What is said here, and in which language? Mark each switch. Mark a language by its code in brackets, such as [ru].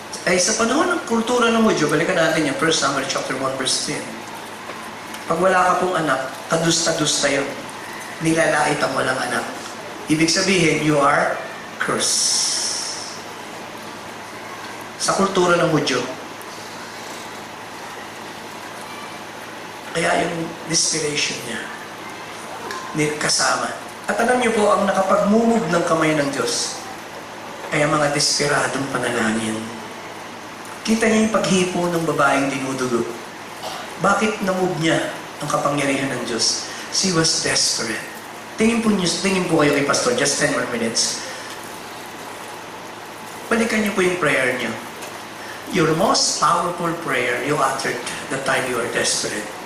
[tl] Ay sa panahon ng kultura ng Hudyo, balikan natin yung 1 Samuel chapter 1 verse 10. Pag wala ka pong anak, kadusta-dusta yun. Nilalait ang walang anak. Ibig sabihin, [en] you are cursed. [tl] Sa kultura ng Hudyo. Kaya yung desperation niya, kasama. At alam niyo po, ang nakapagmumog ng kamay ng Diyos ay ang mga desperadong panalangin. Kita niyo yung paghipo ng babaeng dinudugo. Bakit namove niya ang kapangyarihan ng Diyos? [en] She was desperate. [tl] Tingin po kayo kay Pastor, [en] just 10 more minutes. [tl] Balikan niyo po yung prayer niyo. [en] Your most powerful prayer you uttered the time you are desperate.